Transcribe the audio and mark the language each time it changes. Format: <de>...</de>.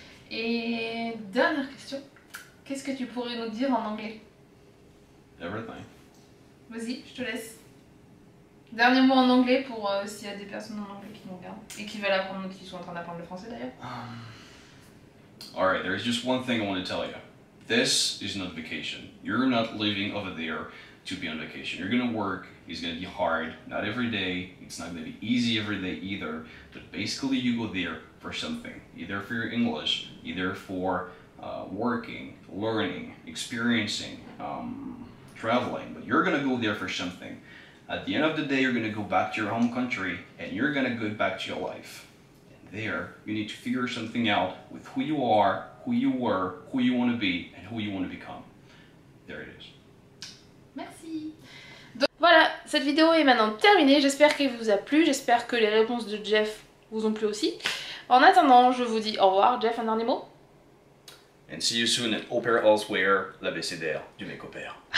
<fr>Et dernière question, qu'est-ce que tu pourrais nous dire en anglais?</fr> <en>Everything.</en> <fr>Vas-y, je te laisse. Dernier mot en anglais pour s'il y a des personnes en anglais qui nous regardent et qui veulent apprendre, qui sont en train d'apprendre le français d'ailleurs.</fr> <en>Alright, there's just one thing I want to tell you. This is not vacation. You're not living over there to be on vacation. You're gonna work, it's gonna be hard, not every day, it's not gonna be easy every day either, but basically you go there for something, either for your English, either for working, learning, experiencing, traveling, but you're gonna go there for something. At the end of the day, you're gonna go back to your home country and you're gonna go back to your life. And there, you need to figure something out with who you are, who you were, who you want to be, and who you want to become. There it is.</en> <fr>Merci. Donc, voilà, cette vidéo est maintenant terminée. J'espère qu'elle vous a plu. J'espère que les réponses de Jeff vous ont plu aussi. En attendant, je vous dis au revoir. Jeff, un dernier mot?</fr> <en>And see you soon at Au Pair Elsewhere,</en> <fr>l'abécédaire du mec au pair.</fr>